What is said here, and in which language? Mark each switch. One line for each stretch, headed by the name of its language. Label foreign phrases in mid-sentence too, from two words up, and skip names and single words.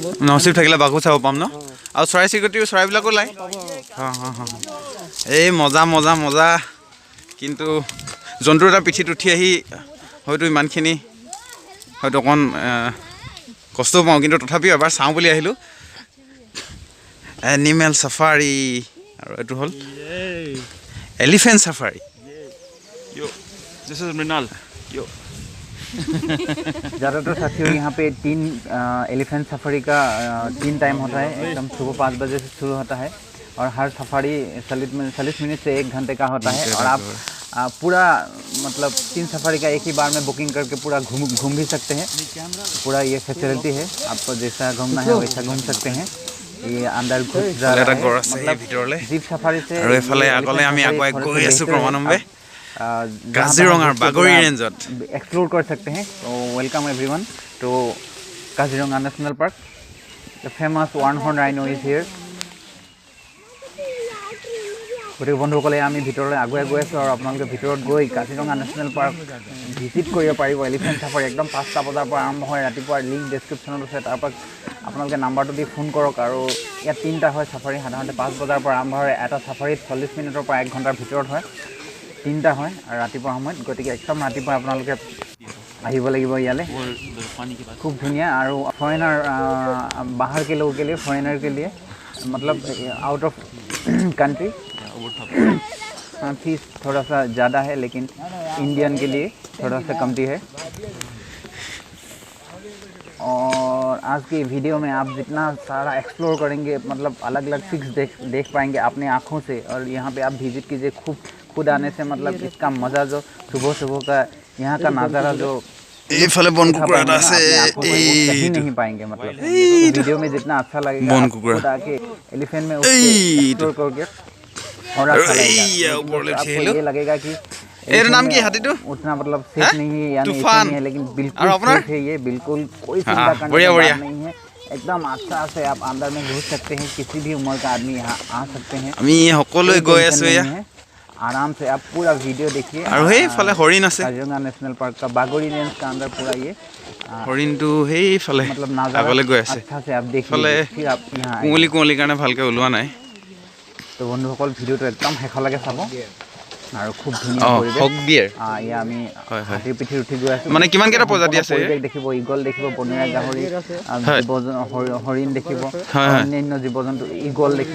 Assamese: নচিব থাকিলে বাঘো চাব পাম ন আৰু চৰাই চিৰিকটি চৰাইবিলাকো লাই এই মজা কিন্তু জন্তু এটা পিঠিত উঠি আহি হয়তো ইমানখিনি হয়তো অকণ কষ্ট পাওঁ কিন্তু তথাপিও এবাৰ চাওঁ বুলি আহিলোঁ
English: animal safari
Assamese: আৰু এইটো হ'ল
English: elephant safari
Hindi: ज़्यादातर साथियों यहाँ पे 3
English: elephant safari
Hindi: का 3 टाइम होता है एकदम सुबह 5 बजे से शुरू होता है और हर सफारी 40 मिनट से 1 घंटे का होता है और आप पूरा मतलब 3 सफारी का एक ही बार में बुकिंग करके पूरा घूम भी सकते हैं पूरा ये फैसिलिटी है आपको जैसा घूमना है वैसा घूम सकते हैं ये अंदर घुस जा रहा है मतलब
English: jeep safari
Hindi: से
Assamese: আৰু এফালে আগলৈ আমি আগুৱাই গৈ আছো ক্ৰমান্বয়ে
Hindi: काजीरंगा बागोरी रेंजत एक्सप्लोर कर सकते हैं तो
English: welcome everyone to Kaziranga National Park the famous one horn rhino is here
Assamese: গতিকে বন্ধুসকলে আমি ভিতৰলৈ আগুৱাই গৈ আছোঁ আৰু আপোনালোকে ভিতৰত গৈ কাজিৰঙা নেশ্যনেল পাৰ্ক ভিজিট কৰিব পাৰিব
English: elephant safari
Assamese: একদম 5টা বজাৰ পৰা আৰম্ভ হয় ৰাতিপুৱা
English: link descriptionত
Assamese: আছে তাৰপৰা আপোনালোকে নাম্বাৰটো দি ফোন কৰক আৰু ইয়াত 3টা হয় চাফাৰী সাধাৰণতে 5 বজাৰ পৰা আৰম্ভ হয় এটা চাফাৰীত 40 মিনিটৰ পৰা 1 ঘণ্টাৰ ভিতৰত হয় 3টা হয় আৰু ৰাতিপুৱা সময়ত গতিকে একদম ৰাতিপুৱা আপোনালোকে আহিব লাগিব ইয়ালে খুব ধুনীয়া আৰু ফৰেনাৰ
Hindi: बाहर के लोगों के लिए फॉरेनर के लिए मतलब
English: out of country
Hindi: फीस थोड़ा सा ज़्यादा है लेकिन इंडियन के लिए थोड़ा सा कमती है। और आज की वीडियो में आप जितना सारा एक्सप्लोर करेंगे मतलब अलग अलग फिक्स देख पाएंगे अपने आँखों से। और यहाँ पे आप विजिट कीजिए, खुद आने से मतलब इसका मज़ा जो सुबह सुबह का यहाँ का नज़ारा जो
Assamese: এইফালে বন কুকুৰা এটা আছে
Hindi: कहीं नहीं पाएंगे। मतलब वीडियो में जितना अच्छा लगेगा
Assamese: বন
Hindi: आप
Assamese: কুকুৰা
Hindi: खुद आके एलिफेंट में एक्सप्लोर करके और अच्छा लगेगा। आपको ये लगेगा कि
Assamese: এর নাম কি হাতীটো
Hindi: उतना मतलब सेफ नहीं है यानी ऐसा तूफान। नहीं है, लेकिन और बिल्कुल अपना? सेफ है ये, बिल्कुल कोई चिंता हाँ, करने बढ़िया, की बढ़िया। बात नहीं है। एकदम अच्छा से आप अंदर में घुस सकते हैं, किसी भी उम्र का आदमी यहाँ आ सकते हैं।
Assamese: আমি সকলোৱে গৈ আছো এয়া
Hindi: नहीं है, आराम से आप पूरा वीडियो देखिए।
Assamese: আৰু সেইফালে হৰিণ আছে
Hindi: काजीरंगा नेशनल पार्क का बागोरी रेंज का अंदर पूरा ये
Assamese: হৰিণটো সেইফালে
Hindi: मतलब नज़ारा
Assamese: আগলৈ গৈ আছে
Hindi: अच्छा से आप देख
Assamese: ফালে
Hindi: लीजिए, फिर आप यहाँ आइए।
Assamese: কুঁৱলী কাৰণে ভালকৈ ওলোৱা নাই তো বন্ধুসকল ভিডিঅ'টো একদম শেষলৈকে চাব আৰু খুব ধুনীয়া অঁ পৰিৱেশ। হক বিয়েৰ এয়া আমি হয়, হয়। হাতীৰ পিঠিত উঠি গৈ আছো। মানে কিমান কেইটা প্ৰজাতি আছে পৰিৱেশ দেখিব, ঈগল দেখিব, বনৰীয়া গাহৰি, হয়। হৰিণ দেখিব, হয়, হয়। অন্যান্য জীৱ জন্তু, ঈগল দেখিব,